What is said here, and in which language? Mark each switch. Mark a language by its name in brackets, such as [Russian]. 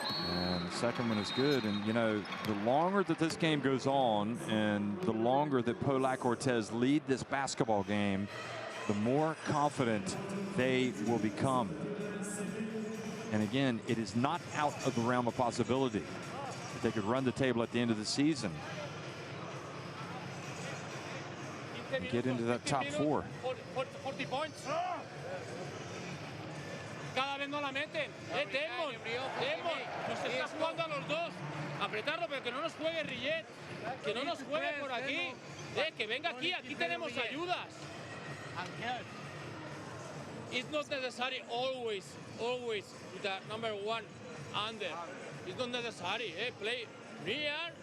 [English] And the second one is good. And, you know, the longer that this game goes on and the longer that Pau-Lacq-Orthez lead this basketball game, the more confident they will become. And again, it is not out of the realm of possibility. They could run the table at the end of the season and get into that top 4. 40 points. [Spanish] Cada vez no la meten. Desmond, nos está jugando a los dos. Apretarlo, pero que no nos juegue Rillet. Que no nos juegue por aquí. Que venga aquí, aquí tenemos ayudas. [English] It's not necessary always with the number 1 under. It's not necessary, play near.